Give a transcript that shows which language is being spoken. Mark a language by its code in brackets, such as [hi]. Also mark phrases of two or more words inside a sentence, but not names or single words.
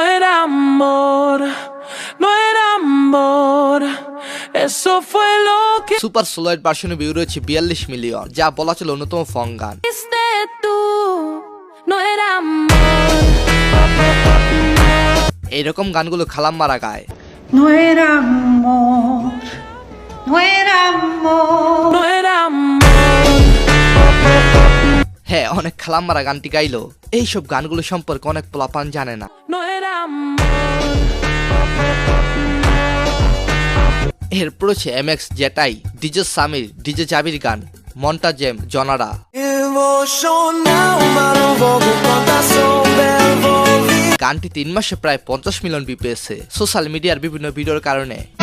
[bn] সুপার সোলাইট ভার্সনে ভিউ রয়েছে 42 মিলিয়ন, যা বলা চলে অন্যতম ফং গান। এইরকম গানগুলো খালাম্মারা গায়। [es] No era amor, no era amor, no era amor. [bn] হ্যাঁ, অনেক খালাম্মারা গানটি গাইলো। এইসব গানগুলো সম্পর্কে অনেক পোলাপান জানে না। [es] No era amor. [bn] এরপর হচ্ছে এমএক্স জেটাই, ডিজে সামির, ডিজে জাবির গান মনটা জেম জনারা। গানটি 3 মাসে প্রায় 50 মিলিয়ন ভিউ পেয়েছে সোশ্যাল মিডিয়ার বিভিন্ন ভিডিওর কারণে।